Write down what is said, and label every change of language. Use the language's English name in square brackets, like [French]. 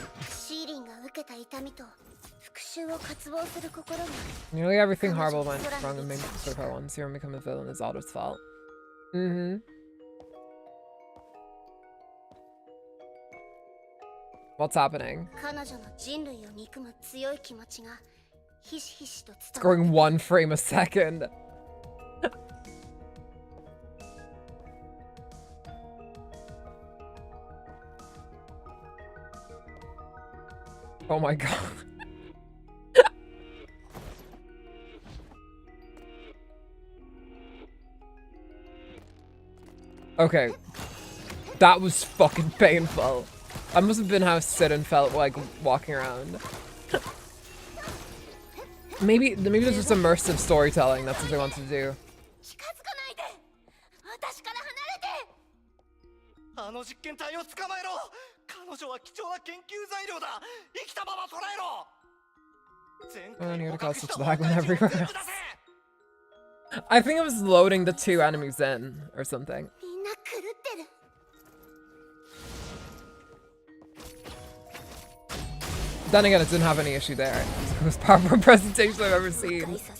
[Japanese] シーリンが受けた痛みと復讐を渇望する心が [English] Nearly everything horrible went wrong and made for part one. Serum become a villain is Otto's fault. What's happening? [Japanese] 彼女の人類を憎む強い気持ちがひしひしと伝わって [English] It's going 1 frame a second. Oh my god. Okay. That was fucking painful. That must have been how Sidon felt like walking around. Maybe there's just immersive storytelling. That's what they want to do. [Japanese] あの実験体を捕まえろ。彼女は貴重な研究材料だ。生きたまま捕らえろ。 [English] I need to call such lag when everywhere else. I think it was loading the 2 enemies in or something. Then again, it didn't have any issue there. It was the most powerful presentation I've ever seen.